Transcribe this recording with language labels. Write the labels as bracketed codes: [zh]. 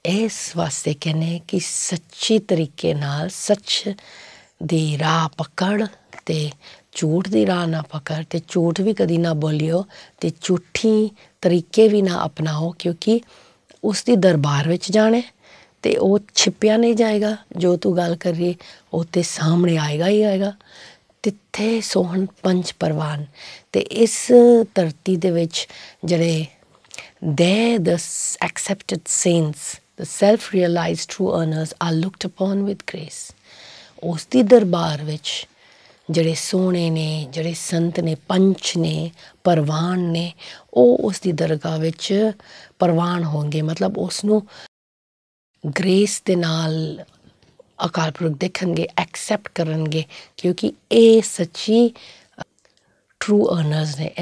[pa] ਇਸ ਵਾਸਤੇ ਕਹਿੰਦੇ ਕਿ ਸੱਚੀ ਤਰੀਕੇ ਨਾਲ ਸੱਚ ਦੀ ਰਾਹ ਪਕੜ ਅਤੇ ਝੂਠ ਦੀ ਰਾਹ ਨਾ ਪਕੜ, ਅਤੇ ਝੂਠ ਵੀ ਕਦੀ ਨਾ ਬੋਲਿਓ ਅਤੇ ਝੂਠੀ ਤਰੀਕੇ ਵੀ ਨਾ ਅਪਣਾਓ। ਕਿਉਂਕਿ ਉਸ ਦੀ ਦਰਬਾਰ ਵਿੱਚ ਜਾਣਾ ਅਤੇ ਉਹ ਛਿਪਿਆ ਨਹੀਂ ਜਾਏਗਾ। ਜੋ ਤੂੰ ਗੱਲ ਕਰੀਏ ਉਹ ਤਾਂ ਸਾਹਮਣੇ ਆਏਗਾ ਹੀ ਆਏਗਾ। ਤਿੱਥੇ ਸੋਹਣ ਪੰਜ ਪਰਵਾਨ। ਅਤੇ ਇਸ ਧਰਤੀ ਦੇ ਵਿੱਚ ਜਿਹੜੇ [en] the accepted saints, the self-realized true earners are looked upon with grace। [pa] ਉਸ ਦੀ ਦਰਬਾਰ ਵਿੱਚ ਜਿਹੜੇ ਸੋਹਣੇ ਨੇ, ਜਿਹੜੇ ਸੰਤ ਨੇ, ਪੰਚ ਨੇ, ਪਰਵਾਨ ਨੇ, ਉਹ ਉਸ ਦੀ ਦਰਗਾਹ ਵਿੱਚ ਪਰਵਾਨ ਹੋਣਗੇ। ਮਤਲਬ ਉਸ ਨੂੰ ਗ੍ਰੇਸ ਦੇ ਨਾਲ ਅਕਾਲ ਪੁਰਖ ਦੇਖਣਗੇ, ਐਕਸੈਪਟ ਕਰਨਗੇ, ਕਿਉਂਕਿ ਇਹ ਸੱਚੀ ਟਰੂ ਅਰਨਰਸ ਨੇ।